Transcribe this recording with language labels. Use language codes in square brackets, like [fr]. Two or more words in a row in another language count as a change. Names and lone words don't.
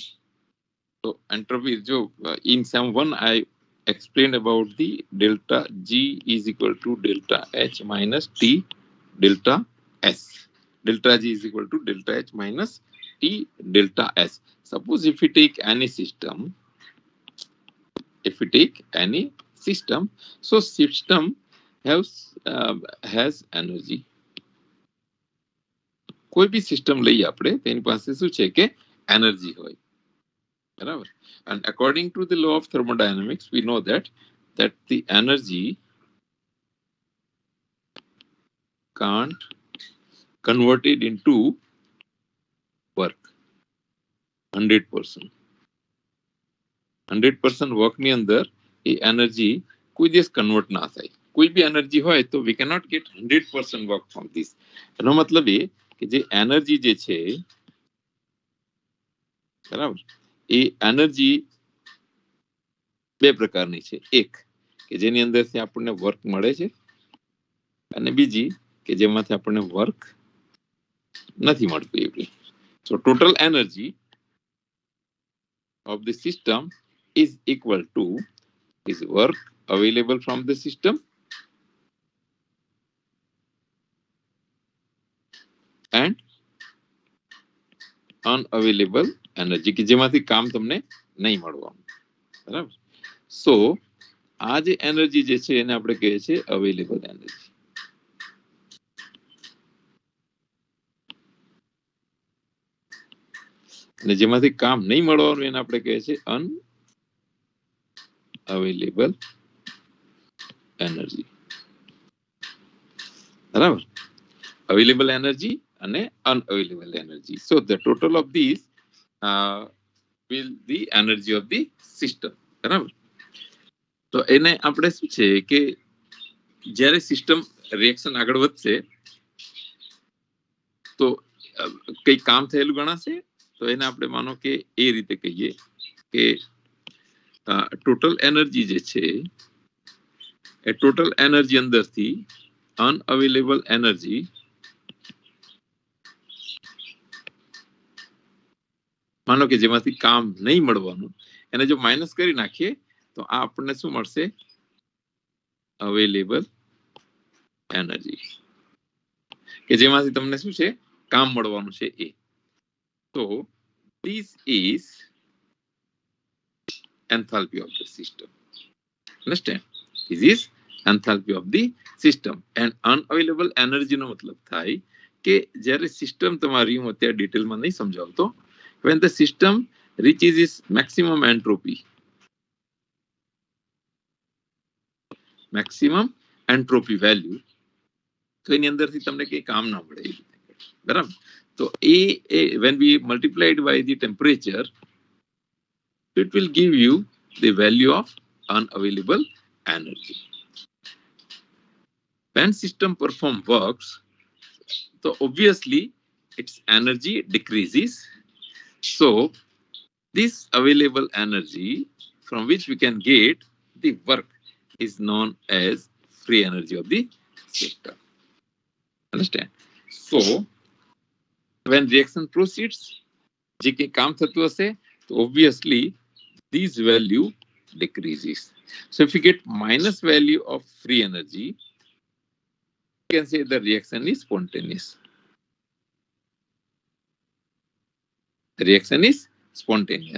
[en] So entropy is in SEM 1 I explained about the delta G is equal to delta H minus T delta S. Delta G is equal to delta H minus T delta S. Suppose if we take any system, so system has energy. [gu] કોઈ બી સિસ્ટમ લઈએ આપણે તેની પાસે શું છે કે એનર્જી હોય, બરાબર? [en] And according to the law of thermodynamics, we know that the energy can't converted into work 100%. [gu] 100% વર્ક ની અંદર એ એનર્જી કોઈ દિવસ કન્વર્ટ ના થાય. કોઈ બી એનર્જી હોય તો [en] we cannot get 100% work from this. [gu] એનો મતલબ એ કે જે એનર્જી જે છે, બરાબર, એ એનર્જી બે પ્રકારની છે. એક કે જેની અંદરથી આપણને વર્ક મળે છે અને બીજી કે જેમાંથી આપણને વર્ક નથી મળતું એવી. [en] So total energy of the system is equal to is work available from the system and unavailable energy [gu] કે જેમાંથી કામ તમને નહીં મળવાનું, બરાબર? So આ જે એનર્જી જે છે એને આપણે કહીએ છીએ [en] available energy. [gu] અને જેમાંથી કામ નહીં મળવાનું એને આપણે કહીએ છીએ [en] unavailable energy, [gu] બરાબર? [en] available energy and unavailable energy. so the total of this will the energy of the system, [gu] બરાબર? તો એને આપણે શું છે કે જ્યારે [en] system reaction [gu] આગળ વધશે તો કઈ કામ થયેલું ગણાશે, તો એને આપણે માનો કે એ રીતે કહીએ કે [en] total energy [gu] જે છે એ [en] total energy [gu] અંદરથી [en] unavailable energy [gu] માનો કે જેમાંથી કામ નહીં મળવાનું એને જો માઇનસ કરી નાખીએ તો આ આપણને શું મળશે? [en] available energy [gu] કે જેમાંથી તમને શું છે કામ મળવાનું છે એ. [en] So this is enthalpy of the system. Understand? This is enthalpy of the system. And unavailable energy [gu] નો મતલબ થાય કે જ્યારે સિસ્ટમ તમારી, હું અત્યારે ડિટેલમાં નહીં સમજાવતો, [en] when the system reaches its maximum entropy value, [gu] તો એની અંદરથી તમને કઈ કામ ના મળે, બરાબર? [en] તો when we multiply it by the temperature, it will give you the value of unavailable energy. When system perform works, so obviously its energy decreases. So this available energy from which we can get the work is known as free energy of the system. Understand? So when reaction proceeds, [gu] જે કંઈ કામ થતું હશે તો [en] obviously this value decreases. So if you get minus value of free energy, you can say the reaction is spontaneous. The reaction is spontaneous.